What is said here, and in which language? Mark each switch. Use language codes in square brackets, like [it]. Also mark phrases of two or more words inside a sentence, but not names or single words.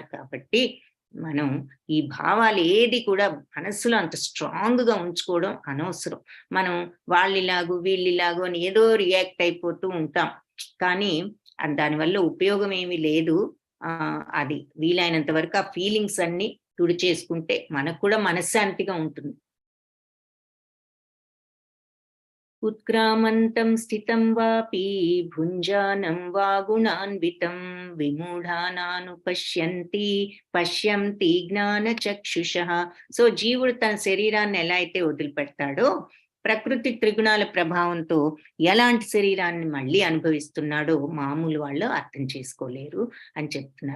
[te] కాబట్టి మనం ఈ భావాలు ఏది కూడా మనస్సులో అంత స్ట్రాంగ్ గా ఉంచుకోవడం అనవసరం. మనం వాళ్ళిలాగు వీళ్ళిలాగు అని ఏదో రియాక్ట్ అయిపోతూ ఉంటాం, కానీ దానివల్ల ఉపయోగం ఏమీ లేదు. అది వీలైనంత వరకు ఆ ఫీలింగ్స్ అన్ని తుడిచేసుకుంటే మనకు కూడా మనశ్శాంతిగా ఉంటుంది. [sa] उत्क्रामन्तं स्थितं वापि भुञ्जानं वा गुणान्वितं విమూఢానానుపశ్యంతి పశ్యంతి జ్ఞానచక్షుషః. [te] సో జీవుడు తన శరీరాన్ని ఎలా అయితే వదిలిపెడతాడో, ప్రకృతి త్రిగుణాల ప్రభావంతో ఎలాంటి శరీరాన్ని మళ్ళీ అనుభవిస్తున్నాడో మామూలు వాళ్ళు అర్థం చేసుకోలేరు అని చెప్తున్నారు.